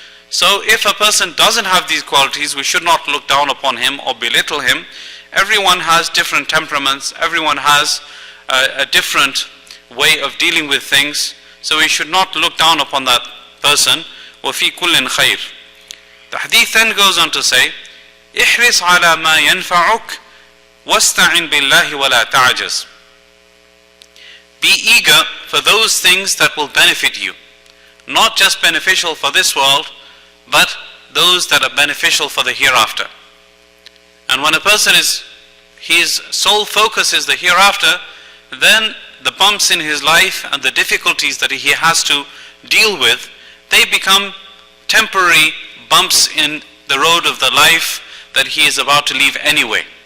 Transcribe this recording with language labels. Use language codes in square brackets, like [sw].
[en] So if a person doesn't have these qualities, we should not look down upon him or belittle him. Everyone has different temperaments, everyone has a different way of dealing with things, so we should not look down upon that person. [ar] وَفِي كُلٍّ خَيْرٍ. [en] The hadith then goes on to say, [ar] احرص على ما ينفعك واستعن بالله ولا تعجز. [en] Be eager for those things that will benefit you, not just beneficial for this world, but those that are beneficial for the hereafter. And when a person his sole focus is the hereafter, then the bumps in his life and the difficulties that he has to deal with, they become temporary bumps in the road of the life that he is about to leave anyway.